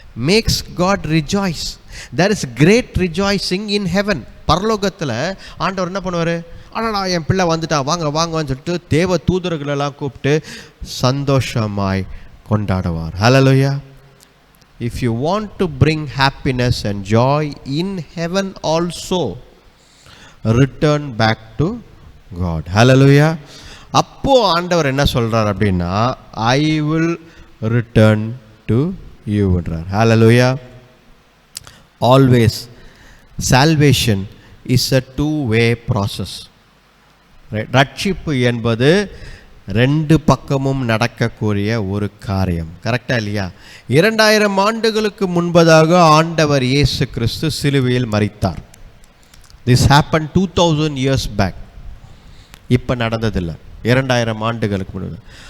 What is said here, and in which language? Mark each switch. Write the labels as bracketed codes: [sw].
[en] Makes God rejoice. There is great rejoicing in heaven. [ta] பரலோகத்தில் ஆண்டவர் என்ன பண்ணுவார்? ஆனால் என் பிள்ளை வந்துட்டா, வாங்கன்னு சொல்லிட்டு தேவ தூதர்களெல்லாம் கூப்பிட்டு சந்தோஷமாய் கொண்டாடுவார். ஹல்லேலூயா. [en] If you want to bring happiness and joy in heaven also, return back to God. Hallelujah. [ta] அப்போ ஆண்டவர் என்ன சொல்றார் அப்படின்னா, [en] I will return to you [ta] என்றார். [en] Hallelujah. Always salvation is a two-way process. [ta] ரட்சிப்பு என்பது ரெண்டு பக்கமும் நடக்கக்கூடிய ஒரு காரியம். கரெக்டா இல்லையா? 2000 ஆண்டுகளுக்கு முன்பதாக ஆண்டவர் இயேசு கிறிஸ்து சிலுவையில் மரித்தார். [en] This happen 2000 years back. [ta] இப்போ நடந்ததில்லை, 2000 ஆண்டுகளுக்கு முன்பு.